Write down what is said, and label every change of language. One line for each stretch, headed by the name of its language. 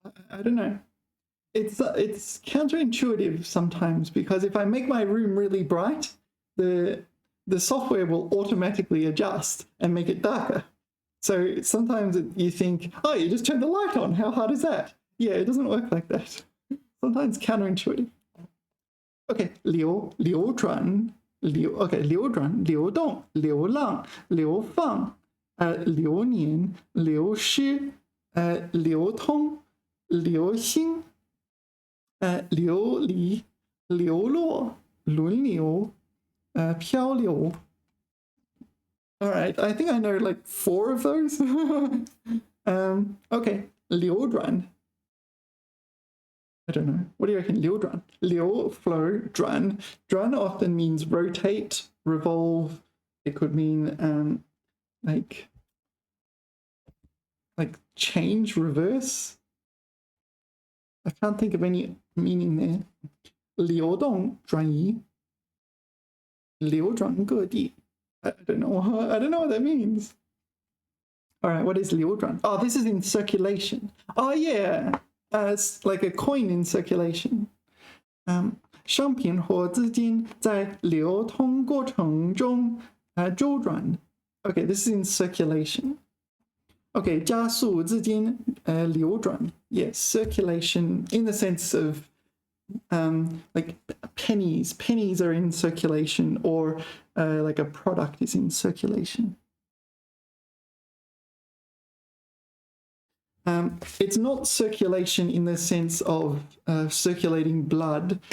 English: I don't know. It's counterintuitive sometimes, because if I make my room really bright, the software will automatically adjust and make it darker. So sometimes you think, oh, you just turn the light on. How hard is that? Yeah, it doesn't work like that. Sometimes counterintuitive.
Chinese: Okay, 流转, 流转, 流动, 流浪, 流放, 流年, 流失, 流通, 流星, 流离, 流落, 轮流, 漂流.
English: All right, I think I know like 4 of those. Okay,
Chinese: 流转.
English: I don't know. What do you reckon? 流转. 流, flow, 转. 转 often means rotate, revolve. It could mean like change, reverse. I can't think of any meaning there.
Chinese: 流动, 转移.流转各地.
English: I don't know what that means. All right, what is
Chinese: 流转?
English: Oh, this is in circulation. Oh yeah. It's like a coin in circulation.
Chinese: 商品或资金在流通过程中周转.
English: Okay, this is in circulation.
Chinese: Okay, 加速资金流转.
English: Yes, circulation in the sense of like pennies. Pennies are in circulation, or like a product is in circulation. It's not circulation in the sense of circulating blood.